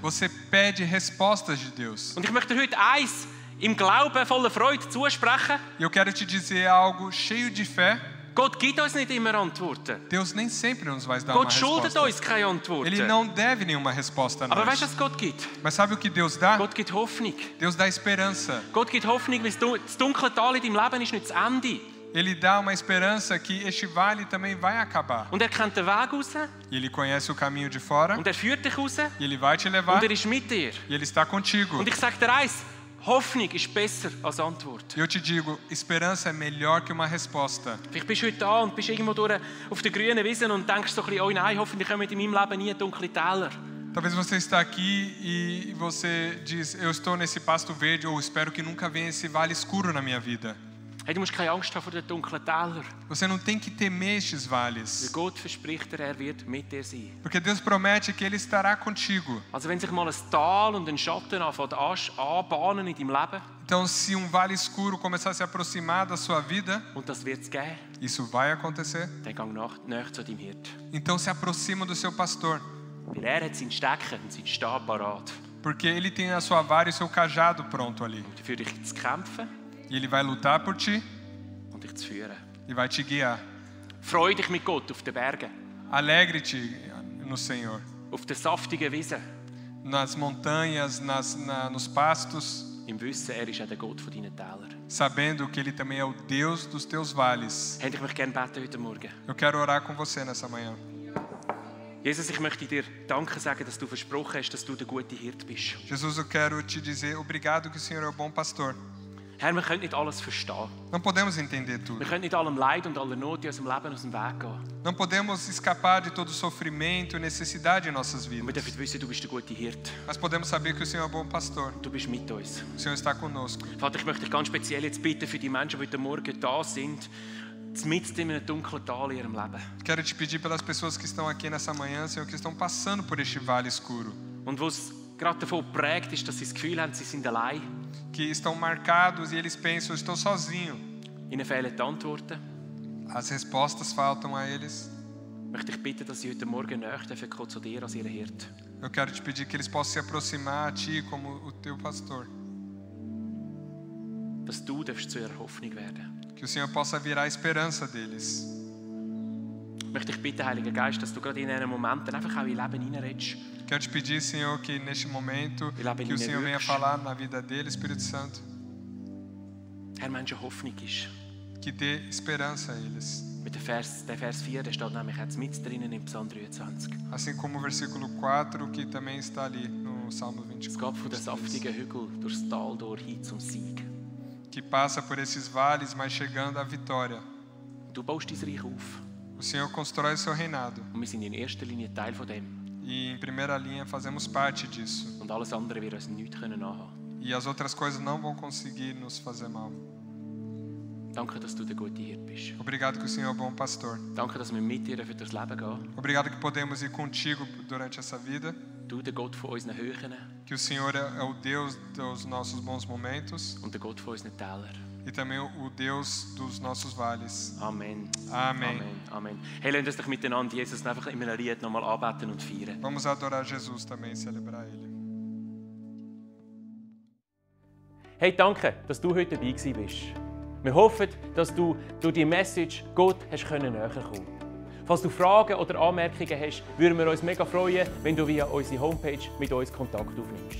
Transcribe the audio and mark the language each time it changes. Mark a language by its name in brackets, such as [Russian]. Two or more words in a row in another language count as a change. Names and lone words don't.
[Portuguese] Você pede respostas de Deus. [German] Und ich möchte dir heute eins im Glauben voller Freude zusprechen. [Portuguese] E eu quero te dizer algo cheio de fé. [German] Gott gibt uns nicht immer Antworten. [Portuguese] Deus nem sempre nos vai dar [German] Gott [Portuguese] uma [German] schuldet [Portuguese] resposta. [German] uns keine Antworten. [Portuguese] Ele não deve nenhuma resposta a [German] Aber weißt du, [Portuguese] nós. [German] was Gott gibt? [Portuguese] Mas sabe o que Deus dá? [German] Gott gibt Hoffnung. [Portuguese] Deus dá esperança. [German] Gott gibt Hoffnung, weil das dunkle Tal in deinem Leben ist nicht das Ende. [Portuguese] Ele dá uma esperança que este vale também vai acabar. [German] Und er kennt den Weg raus. [Portuguese] E Ele conhece o caminho de fora. [German] Und er führt dich raus. [Portuguese] E Ele vai te levar. [German] Und er ist mit dir. [Portuguese] E Ele está contigo. [German] Und ich sage dir eins, Hoffnung ist besser als Antwort. [Portuguese] Eu te digo, esperança é melhor que uma resposta. [German] Vielleicht bist du heute da und bist irgendwo durch auf der grünen Wiese und denkst so ein bisschen, oh nein, hoffentlich kommen in meinem Leben nie dunkle Täler. [Portuguese] Talvez você está aqui e você diz, eu estou nesse pasto verde, ou espero que nunca venha esse vale escuro na minha vida. [German] Hey, du musst keine Angst haben vor den dunklen Tälern. [Portuguese] Você não tem que temer estes [German] Weil [Portuguese] vales. [German] Gott verspricht dir, er wird mit dir sein. [Portuguese] Porque Deus promete que Ele estará contigo. [German] Also wenn sich mal ein Tal und ein Schatten anbahnen in deinem Leben, [Portuguese] Então, se um vale escuro começar a se aproximar da sua vida, [German] und das wird es geben, [Portuguese] isso vai acontecer. [German] dann geh nach zu deinem Hirt. [Portuguese] Então, se aproxima do seu pastor. [German] Weil er hat sein Stecken und sein Stab parat, [Portuguese] Porque Ele tem a sua vara e o seu cajado pronto ali. [German] um für dich zu kämpfen [Portuguese] E Ele vai lutar por ti [German] und dich zu führen. [Portuguese] e vai te guiar. [German] Freu dich mit Gott auf den Bergen, [Portuguese] Alegre-te no Senhor. [German] auf der saftigen Wiese, [Portuguese] Nas montanhas, nos pastos, [German] im Wissen, er ist auch der Gott von deinen Tälern. [Portuguese] sabendo que Ele também é o Deus dos teus vales. [German] Hey, ich möchte gerne beten heute Morgen. [Portuguese] Eu quero orar com você nessa manhã. [German] Jesus, ich möchte dir Danke sagen, dass du versprochen hast, dass du der gute Hirt bist. [Portuguese] Jesus, eu quero te dizer obrigado que o Senhor é o bom pastor. [German] Herr, wir können nicht alles verstehen. [Portuguese] Não podemos entender tudo. [German] Wir können nicht allem Leid und aller Not in unserem Leben aus dem Weg gehen. [Portuguese] Não podemos escapar de todo sofrimento e necessidade em nossas [German] Und wir [Portuguese] vidas. [German] dürfen wissen, du bist der gute Hirt. [Portuguese] Mas podemos saber que o Senhor é o bom pastor. [German] Du bist mit uns. [Portuguese] O Senhor está conosco. [German] Vater, ich möchte dich ganz speziell jetzt bitten für die Menschen, die heute Morgen da sind, mitten in einem dunklen Tal in ihrem Leben. [Portuguese] Quero te pedir pelas pessoas que estão aqui nessa manhã, Senhor, que estão passando por este vale escuro. [German] Und wo es gerade davon geprägt ist, dass sie das Gefühl haben, sie sind allein. [Portuguese] Que estão marcados e eles pensam, eu estou sozinho. [German] Ihnen fehlen die Antworten. [Portuguese] As respostas faltam a eles. [German] Ich möchte dich bitten, dass sie heute Morgen näher dürfen kommen zu dir als ihre Hirt. [Portuguese] Eu quero te pedir que eles possam se aproximar a Ti como o Teu pastor. [German] Dass du darfst zu ihrer Hoffnung werden. [Portuguese] Que o Senhor possa virar a esperança deles. [German] Ich möchte dich bitten, Heiliger Geist, dass du gerade in diesen Momenten einfach auch in ihr Leben hineinredest. [Portuguese] Quero te pedir, Senhor, que neste momento, E lá bem que o ele Senhor venha works. falar na vida dele, Espírito Santo. [German] Herr, Menschen Hoffnung ist. [Portuguese] Que dê esperança a eles. [German] Mit der Vers 4, der steht nämlich jetzt mit drinnen im Psalm 23. [Portuguese] Assim como o versículo 4, que também está ali no Salmo [German] Es [Portuguese] 24. [German] geht von den saftigen Hügeln durchs Tal durch hin zum Sieg. [Portuguese] Que passa por esses vales, mas chegando à vitória. [German] Du baust dein Reich auf. [Portuguese] O Senhor constrói o seu reinado. [German] Und wir sind in erster Linie Teil von dem. [Portuguese] E em primeira linha fazemos parte disso. [German] Und alles andere wird uns nichts anhaben. [Portuguese] E as outras coisas não vão conseguir nos fazer mal. [German] Danke, dass du der gute Hirt bist. [Portuguese] Obrigado que o Senhor é o bom pastor. [German] Danke, dass wir mit dir durchs Leben gehen. [Portuguese] Obrigado que podemos ir contigo durante essa vida. [German] Du, der Gott von unseren Höhen [Portuguese] Que o Senhor é o Deus dos nossos bons momentos [German] und der Gott von unseren Tälern. [Portuguese] e também o Deus dos nossos vales. [German] Amen. [Portuguese] Amém. [German] Amen. Amen. Hey, lasst uns doch miteinander Jesus einfach in einem Lied nochmal anbeten und feiern. [Portuguese] Vamos adorar Jesus também e celebrar Ele. [German] Hey, danke, dass du heute dabei gewesen bist. Wir hoffen, dass du durch die Message Gott näher kommen konntest. Falls du Fragen oder Anmerkungen hast, würden wir uns mega freuen, wenn du via unsere Homepage mit uns Kontakt aufnimmst.